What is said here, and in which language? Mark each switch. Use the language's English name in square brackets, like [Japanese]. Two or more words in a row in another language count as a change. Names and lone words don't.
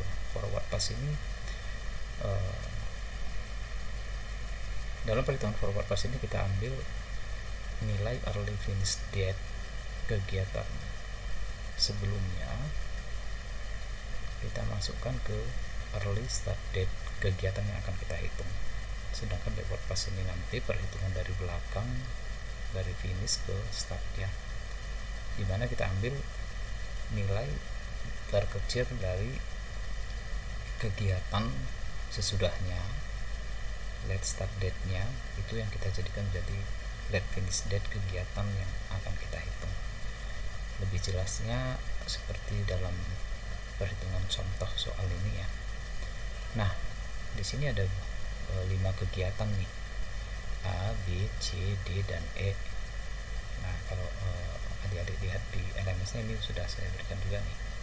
[English] Forward pass [Indonesian] ini dalam perhitungan [English] forward pass [Indonesian] ini kita ambil nilai [English] early finish date [Indonesian] kegiatan sebelumnya, kita masukkan ke [English] early start date [Indonesian] kegiatan yang akan kita hitung. Sedangkan [English] backward pass [Indonesian] ini nanti perhitungan dari belakang, dari finish ke start ya, dimana kita ambil nilai terkecil dari kegiatan sesudahnya, [English] late start date-nya, [Indonesian] itu yang kita jadikan menjadi [English] late finish date [Indonesian] kegiatan yang akan kita hitung. Lebih jelasnya seperti dalam perhitungan contoh soal ini ya. Nah, di sini ada 5 kegiatan nih, A, B, C, D, dan E. Nah, kalau adik-adik lihat di LMS-nya ini sudah saya berikan juga nih.